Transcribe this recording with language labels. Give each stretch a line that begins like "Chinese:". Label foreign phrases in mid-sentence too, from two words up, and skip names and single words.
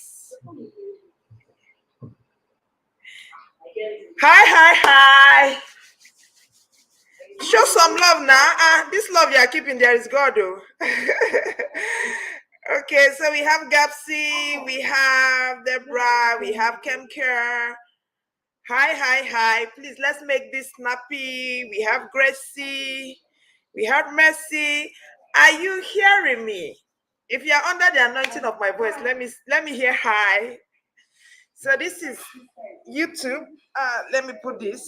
English: Hi, hi, hi. Show some love now. This love you are keeping there is God, though. Okay, so we have Gapsi, we have Deborah, we have Kemker. Hi, hi, hi. Please, let's make this snappy. We have Gracie. We have Mercy. Are you hearing me? If you're under the anointing of my voice, let me hear hi. So this is YouTube. Let me put this.